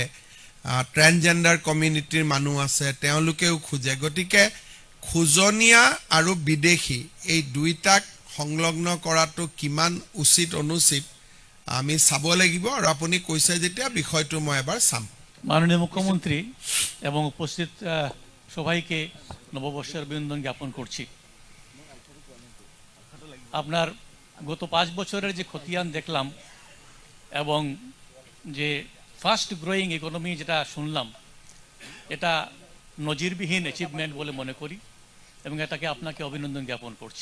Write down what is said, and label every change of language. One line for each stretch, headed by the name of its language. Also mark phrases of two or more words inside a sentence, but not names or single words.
English: transgender communityৰ
Assamese: মানুহ আছে, তেওঁলোকেও খোজে। গতিকে খোজনীয়া আৰু বিদেশী এই দুইটাক সংলগ্ন কৰাটো কিমান উচিত অনুচিত আমি চাব লাগিব, আৰু আপুনি কৈছে যেতিয়া বিষয়টো মই এবাৰ চাম।
Bangla: মাননীয় মুখ্যমন্ত্রী এবং উপস্থিত সবাইকে নববর্ষের অভিনন্দন জ্ঞাপন করছি। আপনার গত 5 বছরের যে খতিয়ান দেখলাম এবং যে
English: fast growing economy
Bangla: যেটা শুনলাম, এটা নজিরবিহীন অ্যাচিভমেন্ট বলে মনে করি এবং এটাকে আপনাকে অভিনন্দন জ্ঞাপন করছি।